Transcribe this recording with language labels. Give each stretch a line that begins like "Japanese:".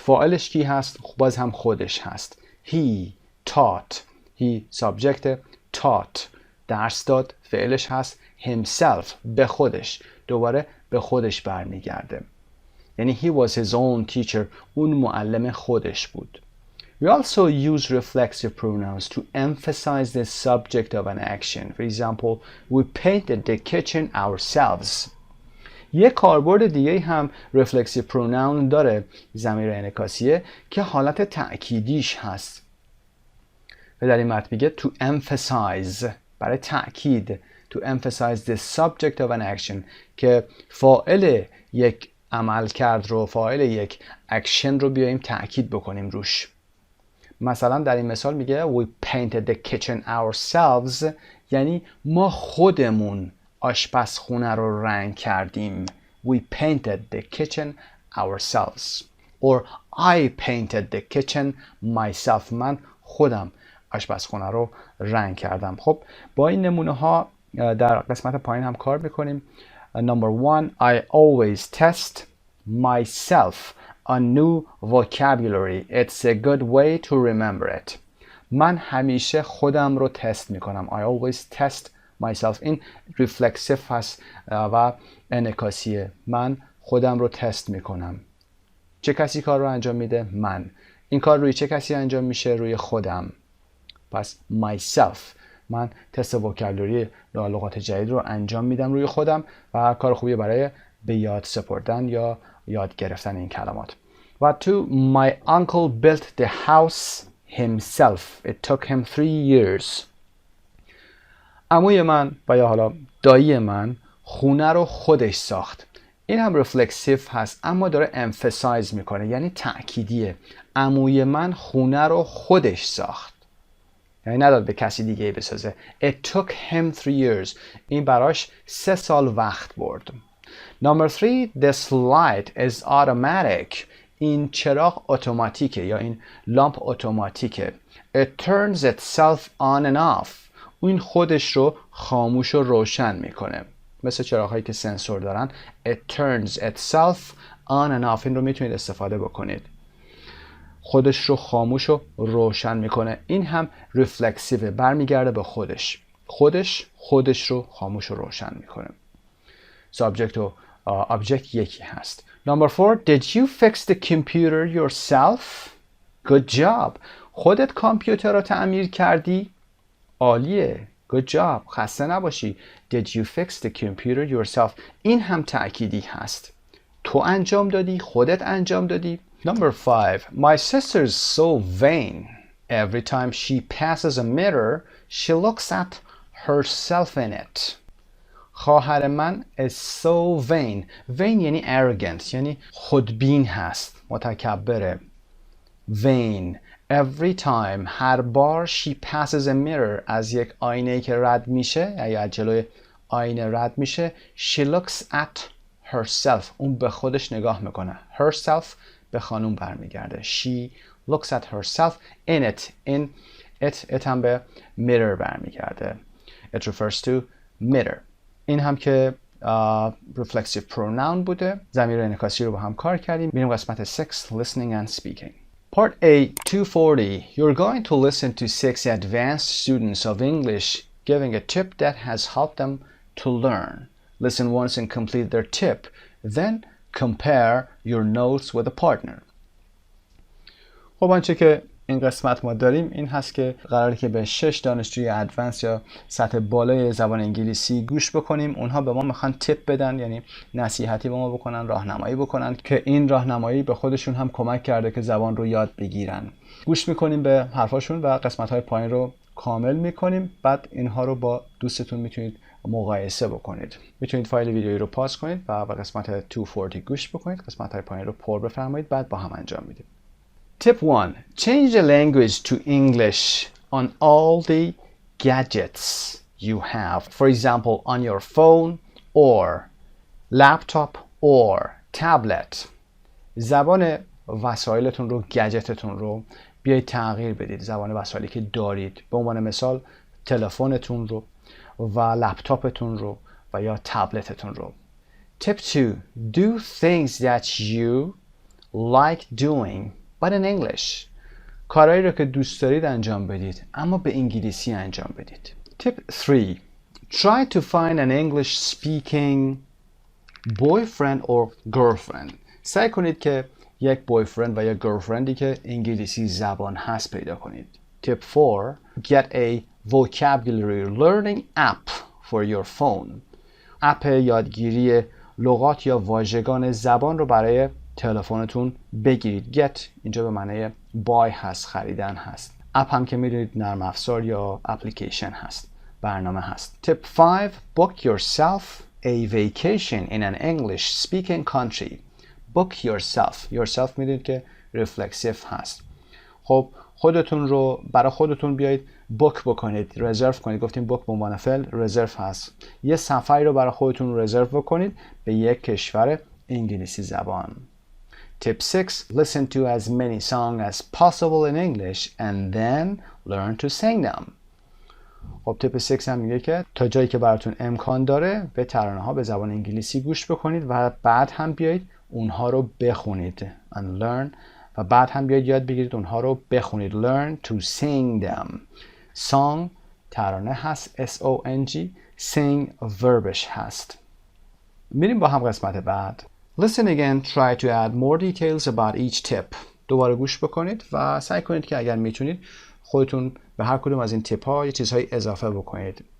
Persian: فاعلش کی هست؟ باز هم خودش هست.
English: he taught،
Persian: he سابجکت، taught درس داد، فعلش هست. himself به خودش، دوباره به خودش برمیگرده. یعنی
English: he was his own teacher،
Persian: اون معلم خودش بود.
English: We also use reflexive pronouns to emphasize the subject of an action. For example, we painted the kitchen ourselves.
Persian: یک کاربرد دیگه هم reflexive pronoun داره، ضمیر انعکاسیه که حالت تأکیدیش هست. و در این متن میگه to emphasize، برای تأکید.
English: To emphasize the subject of an action،
Persian: که فاعل یک عمل کرد رو، فاعل یک اکشن رو بیاییم تأکید بکنیم روش. مثلا در این مثال میگه
English: we painted the kitchen ourselves،
Persian: یعنی ما خودمون آشپزخونه رو رنگ کردیم.
English: We painted the kitchen ourselves. Or I painted the kitchen myself.
Persian: من خودم آشپزخونه رو رنگ کردم. خب با این نمونه ها در قسمت پایین هم کار میکنیم.
English: Number 1, I always test myself on new vocabulary. It's a good way to remember it.
Persian: من همیشه خودم رو تست میکنم.
English: I always test myself.
Persian: این reflexive هست و انعکاسیه. من خودم رو تست میکنم. چه کسی کار رو انجام میده؟ من. این کار روی چه کسی انجام میشه؟ روی خودم. پس myself. من تست وکابولری لغات جدید رو انجام میدم روی خودم و کار خوبیه برای به یاد سپردن یا یاد گرفتن این کلمات. و تو
English: my uncle built the house himself. It took him 3 years.
Persian: عموی من و یا حالا دایی من خونه رو خودش ساخت. این هم reflexive هست اما داره emphasize میکنه، یعنی تأکیدیه. عموی من خونه رو خودش ساخت، یعنی نداد به کسی دیگه بسازه.
English: It took him 3 years.
Persian: این براش 3 سال وقت برد.
English: Number 3, this light is automatic.
Persian: این چراغ اتوماتیکه یا این لامپ اتوماتیکه.
English: It turns itself on and off.
Persian: این خودش رو خاموش و روشن میکنه. مثل چراغ هایی که سنسور دارن.
English: It turns itself on and off.
Persian: این رو میتونید استفاده بکنید. خودش رو خاموش و روشن میکنه. این هم ریفلکسیوه، برمیگرده به خودش. خودش رو خاموش و روشن میکنه. سابجکت و object یکی هست.
English: Number 4. Did you fix the computer yourself? Good job.
Persian: خودت کامپیوتر رو تعمیر کردی؟ عالیه.
English: Good job.
Persian: خسته نباشی.
English: Did you fix the computer yourself?
Persian: این هم تأکیدی هست. تو انجام دادی؟ خودت انجام دادی؟
English: Number 5. My sister's so vain. Every time she passes a mirror, she looks at herself in it.
Persian: خواهر من
English: is so vain.
Persian: Vain یعنی arrogant، یعنی خودبین هست، متکبره.
English: Vain. Every time،
Persian: هر بار
English: she passes a mirror،
Persian: از یک آینه که رد میشه یا از جلوی آینه رد میشه،
English: she looks at herself،
Persian: اون به خودش نگاه میکنه. herself به خانوم برمیگرده.
English: she looks at herself in it.
Persian: in it هم به mirror برمیگرده.
English: it refers to mirror.
Persian: این هم که reflexive pronoun بوده. ضمیر انعکاسی رو با هم کار کردیم. میریم قسمت 6
English: listening and speaking. Part A 240. You're going to listen to 6 advanced students of English giving a tip that has helped them to learn. Listen once and complete their tip. Then compare your notes with a partner.
Persian: خب آنچه که این قسمت ما داریم این هست که قراره که به 6 دانشجوی ادوانس یا سطح بالای زبان انگلیسی گوش بکنیم. اونها به ما میخوان تیپ بدن، یعنی نصیحتی به ما بکنن، راهنمایی بکنن که این راهنمایی به خودشون هم کمک کرده که زبان رو یاد بگیرن. گوش میکنیم به حرفاشون و قسمت‌های پایین رو کامل میکنیم. بعد اینها رو با دوستتون میتونید مقایسه بکنید. میتونید فایل ویدیویی رو پاس کنید و به قسمت 240 گوش بکنید. قسمت‌های پایین رو پر بفرمایید، بعد با هم انجام میدیم.
English: Tip 1. Change the language to English on all the gadgets you have. For example, on your phone or laptop or tablet.
Persian: زبان وسایلتون رو، گجتتون رو بیایید تغییر بدید. زبان وسایلی که دارید. به عنوان مثال تلفنتون رو و لپتاپتون رو و یا تبلتتون رو.
English: Tip 2. Do things that you like doing but in English.
Persian: کارهایی رو که دوست دارید انجام بدید اما به انگلیسی انجام بدید.
English: Tip 3. Try to find an English speaking boyfriend or girlfriend.
Persian: سعی کنید که یک boyfriend و یا girlfriendی که انگلیسی زبان هست پیدا کنید.
English: Tip 4. Get a vocabulary learning app for your phone.
Persian: اپ یادگیری لغات یا واژگان زبان رو برای تلفنتون بگیرید. Get اینجا به معنی buy هست، خریدن هست. اپ هم که میدونید نرم افزار یا اپلیکیشن هست، برنامه هست.
English: Tip 5. Book yourself a vacation in an English speaking country. Book yourself.
Persian: yourself میدونید که reflexive هست. خب خودتون رو برای خودتون بیایید بوک بکنید، رزرو کنید. گفتیم بوک به عنوان فعل، رزرو هست. یه سفری رو برای خودتون رزرو بکنید به یک کشور انگلیسی زبان.
English: Tip 6. Listen to as many songs as possible in English and then learn to sing them.
Persian: خب تیپ 6 هم میگه که تا جایی که براتون امکان داره به ترانه ها به زبان انگلیسی گوش بکنید و بعد هم بیایید اونها رو بخونید.
English: And learn.
Persian: و بعد هم بیایید یاد بگیرید اونها رو بخونید.
English: Learn to sing them.
Persian: Song ترانه هست، S-O-N-G. Sing verbish هست. میریم با هم قسمت بعد.
English: Listen again, try to add more details about each tip.
Persian: دوباره گوش بکنید و سعی کنید که اگر میتونید خودتون به هر کدوم از این تیپ ها یه چیزهای اضافه بکنید.